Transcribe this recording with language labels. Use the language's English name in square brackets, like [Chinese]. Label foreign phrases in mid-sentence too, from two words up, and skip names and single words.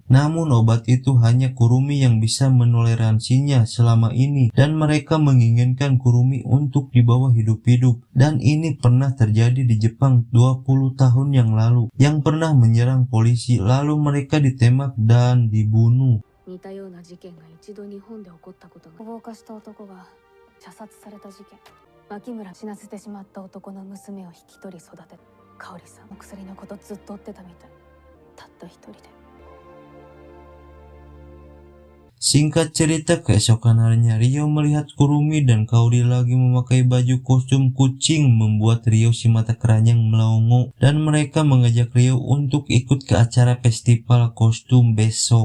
[Indonesian] Namun obat itu hanya Kurumi yang bisa menoleransinya selama ini, dan mereka menginginkan Kurumi untuk dibawa hidup-hidup. Dan ini pernah terjadi di Jepang 20 tahun yang lalu, yang pernah menyerang polisi lalu mereka ditembak dan dibunuh. [Japanese] 似たような事件が一度日本で起こったことが、放火した男が射殺された事件。牧村死なせてしまった男の娘を引き取り育て、香織さんの薬のことずっと追ってたみたい。たった一人で。 [Indonesian] Singkat cerita, keesokan harinya Rio melihat Kurumi dan Kaori lagi memakai baju kostum kucing, membuat Rio si mata keranjang melongo, dan mereka mengajak Rio untuk ikut ke acara festival kostum besok.